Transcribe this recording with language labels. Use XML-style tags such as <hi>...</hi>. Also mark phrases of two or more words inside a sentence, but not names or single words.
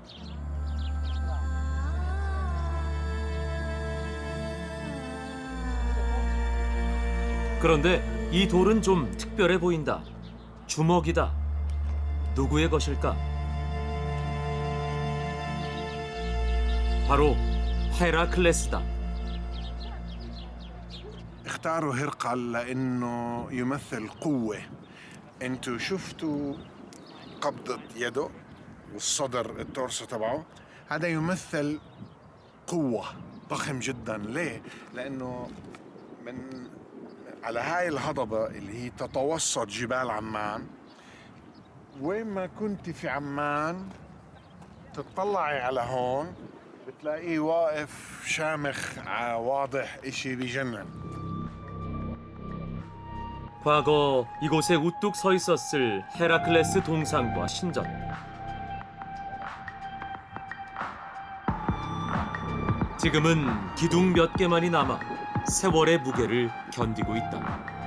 <ko>그런데 이 돌은 좀 특별해 보인다. 주먹이다. 누구의 것일까? 바로 헤라클레스다.</ko> <ar>اختاروا هرقل لأنه يمثل قوة. انتوا شفتوا قبضة يده والصدر التورسو تبعه، هذا يمثل قوة، ضخم جدا. ليه؟ لأنه من على هاي الهضبة اللي هي تتوسط جبال عمان، وين ما كنت في عمان تطلعي على هون بتلاقيه واقف شامخ واضح، اشي بجنن.</ar> <ko>과거 이곳에 우뚝 서 있었을 헤라클레스 동상과 신전. 지금은 기둥 몇 개만이 남아 세월의 무게를 견디고 있다.</ko>